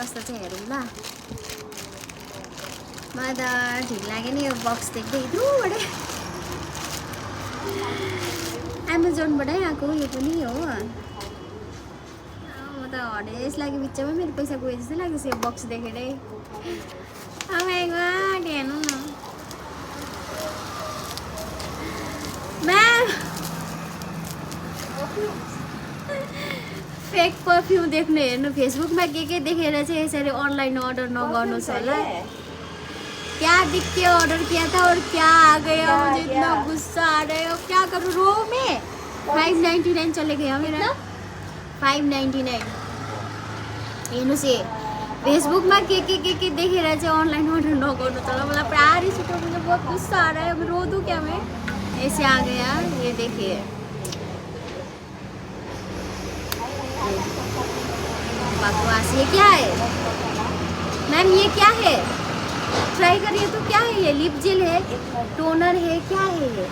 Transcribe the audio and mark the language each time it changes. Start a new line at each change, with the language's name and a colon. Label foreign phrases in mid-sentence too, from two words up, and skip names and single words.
Nepali: कस्तो चाहिँ हेरौँ ल। मलाई त ठिक लाग्यो नि यो बक्स देख्दै यत्रोबाट। एमाजोनबाटै आएको यो पनि हो। म त हडेस लाग्यो, बिचमा मेरो पैसा गयो जस्तो लाग्यो यो बक्स देखेरै।
English: Oh my god,
Nepali: हेर्नु न म्याम।
English: fake perfume
Nepali: देख्नु हेर्नु। फेसबुकमा के देखेर चाहिँ यसरी अनलाइन अर्डर नगर्नुहोस् होला।
Hindi: क्या दिख के ऑर्डर किया था और क्या आ गया। मुझे इतना गुस्सा आ रहा है। क्या करूँ रो में। 599 चले गया मेरा।
Nepali: 599 हेर्नुहोस् है। फेसबुकमा के देखेर चाहिँ अनलाइन ऑर्डर नगर्नु होला। मलाई पुरा रिस उठ्यो।
Hindi: मुझे बहुत गुस्सा आ रहा है। अब रो दूँ क्या मैं। ऐसे आ गया ये देखिए। बकवास। ये क्या है मैम, ये क्या है। ट्राई करिए तो। क्या है ये।
English: lip gel
Hindi: है, टोनर है, क्या है